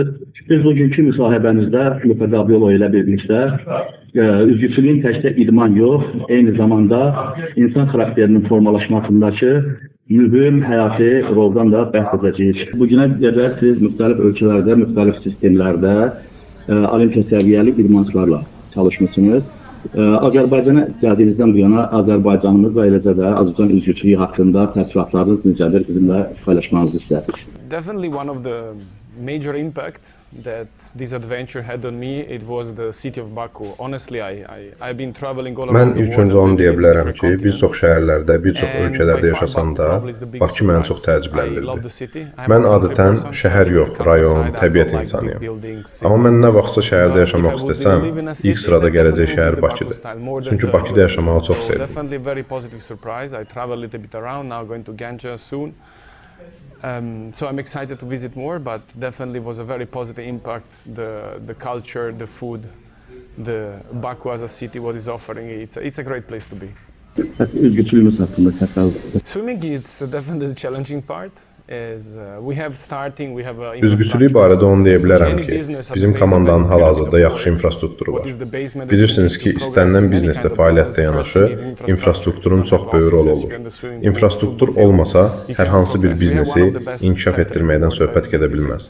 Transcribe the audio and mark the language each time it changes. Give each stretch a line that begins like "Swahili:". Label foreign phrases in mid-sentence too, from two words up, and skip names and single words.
Azerbaijani: Biz bugünkü müsahibəmizdə Luka Gabriolo ilə birlikdə üzgüçülüyün təkcə idman yox, eyni zamanda insan xarakterinin formalaşmasındakı mühüm həyati roldan da bəhs edəcəyik. Bugünə qədər siz müxtəlif ölkələrdə, müxtəlif sistemlərdə olimpiya səviyyəli idmançılarla çalışmışsınız. Azərbaycana gəldiyinizdən bu yana Azərbaycanımız və eləcə də Azərbaycan üzgüçülüyü haqqında təəssüratlarınız necədir? Bizimlə paylaşmanızı istədik.
English: Definitely one of the major impact that this adventure had on me, it was the city of Baku. Honestly, I've been traveling all around the world.
Azerbaijani: Mən ilk öncə onu deyə bilərəm ki, bir çox şəhərlərdə, bir çox ölkələrdə yaşasam da, Bakı məni çox təəccübləndirdi. Mən adətən şəhər yox, rayon, təbiət insanıyam. Amma mən nə vaxtsa şəhərdə yaşamaq istəsəm, ilk sırada gələcək şəhər Bakıdır. Çünki Bakıda yaşamağı çox sevdim.
English: Definitely very positive surprise. I travel a little bit around, now going to Ganja soon. So I'm excited to visit more, but definitely was a very positive impact. The culture, the food, the Baku as a city, what is offering, it's a great place to be.
Azerbaijani: Üzgüçülüyünüz haqqında təsəvvür.
English: Swimming, it's definitely the challenging part.
Azerbaijani: Üzgüçülük barədə onu deyə bilərəm ki, bizim komandanın hal-hazırda yaxşı infrastrukturu var. Bilirsiniz ki, istənilən biznesdə fəaliyyətlə yanaşı, infrastrukturun çox böyük rolu olur. İnfrastruktur olmasa, hər hansı bir biznesi inkişaf etdirməkdən söhbət gedə bilməz.